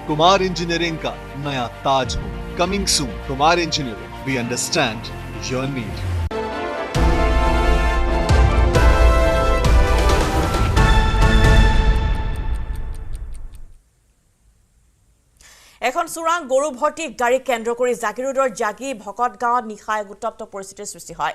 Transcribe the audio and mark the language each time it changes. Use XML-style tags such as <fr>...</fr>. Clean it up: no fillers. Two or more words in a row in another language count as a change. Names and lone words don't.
<hi>कुमार इंजीनियरिंग का नया ताज हो।</hi> <en>coming soon, Kumar Engineering, we understand your need.</en> <as>এখন চোৰাং গৰু ভৰ্তি গাড়ী কেন্দ্ৰ কৰি জাগিৰোডৰ জাগি ভকত গাঁৱত নিশা এক উত্তপ্ত পৰিস্থিতিৰ সৃষ্টি হয়।</as>